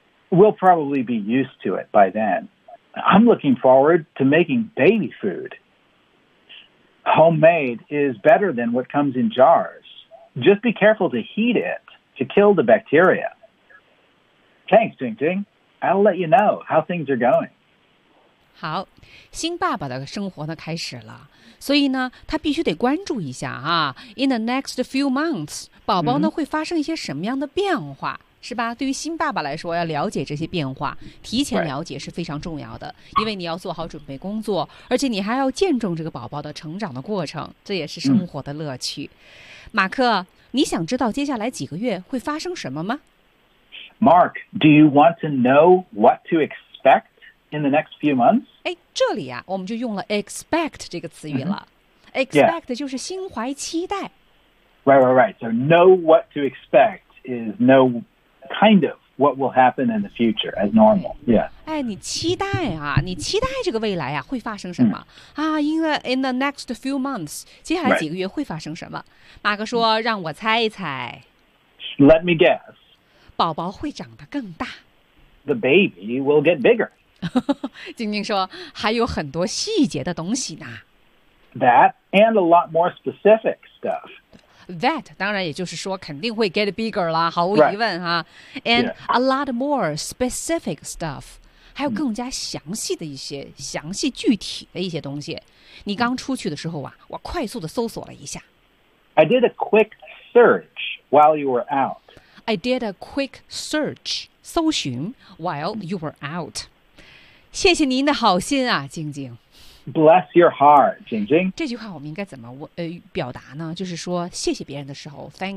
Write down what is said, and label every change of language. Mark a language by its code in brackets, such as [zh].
[en] We'll probably be used to it by then. I'm looking forward to making baby food. homemade is better than what comes in jars. Just be careful to heat it to kill the bacteria. Thanks, Ting Ting. I'll let you know how things are going. [zh] 好，新爸爸的生活呢开始了，所以呢他必须得关注一下啊。 [en] In the next few months, [zh] 宝宝呢会发生一些什么样的变化，是吧？对于新爸爸来说，要了解这些变化，提前了解是非常重要的，因为你要做好准备工作，而且你还要见证这个宝宝的成长的过程，这也是生活的乐趣。马克，你想知道接下来几个月会发生什么吗？ [en] Mark, do you want to know what to expect in the next few months? [zh] 哎，这里啊，我们就用了 expect 这个词语了。 Expect 就是心怀期待。 [en] Right, right, right. So know what to expect is know kind of what will happen in the future as normal. Yeah. [zh] 哎，你期待啊，你期待这个未来啊，会发生什么啊？ [en] In the next few months, [zh] 接下来几个月会发生什么？马克说，让我猜一猜。 [en] Let me guess. [zh] 宝宝会长得更大。 [en] The baby will get bigger. [zh] 晶晶说还有很多细节的东西呢。 [en] That and a lot more specific stuff. [zh] That 当然也就是说肯定会 [en] get bigger [zh] 了，毫无疑问啊。 [en] Right. And、 yeah. a lot more specific stuff. [zh] 还有更加详细的一些、详细具体的一些东西。你刚出去的时候啊，我快速的搜索了一下。 [en] I did a quick search while you were out. I did a quick search, 搜寻 while you were out. [zh] 谢谢您的好心啊，晶晶。 [en] Bless your heart, 晶晶。 [zh] 这句话我们应该怎么表达呢？就是说谢谢别人的时候